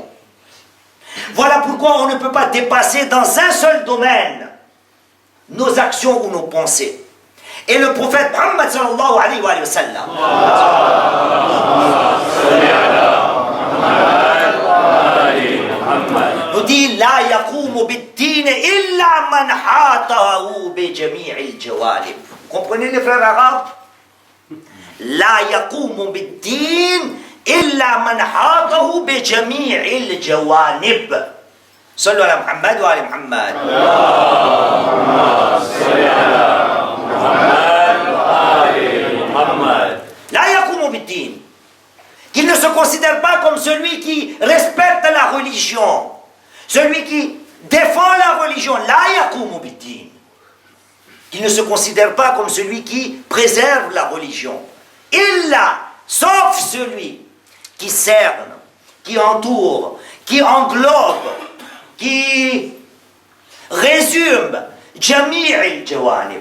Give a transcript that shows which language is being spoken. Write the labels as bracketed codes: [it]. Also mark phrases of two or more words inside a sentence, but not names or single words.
[fr] Voilà pourquoi on ne peut pas dépasser dans un seul domaine nos actions ou nos pensées. Et le prophète Muhammad [ar] صلى الله عليه وسلم [fr] nous dit [ar] لا يقوم بالدين إلا من حاطه بجميع الجوانب. [fr] Comprenez les frères arabes? [ar] لا يقوم بالدين إلا من حاطه بجميع الجوانب. صلوا على محمد وعلى محمد. لا يقوم بالدين. [fr] Qu'il ne se considère pas comme celui qui respecte la religion, celui qui défend la religion. [ar] لا يقوم بالدين. [fr] Qu'il ne se considère pas comme celui qui préserve la religion. Illa, sauf celui qui cerne, qui entoure, qui englobe, qui résume [ar] جميع الجوانب.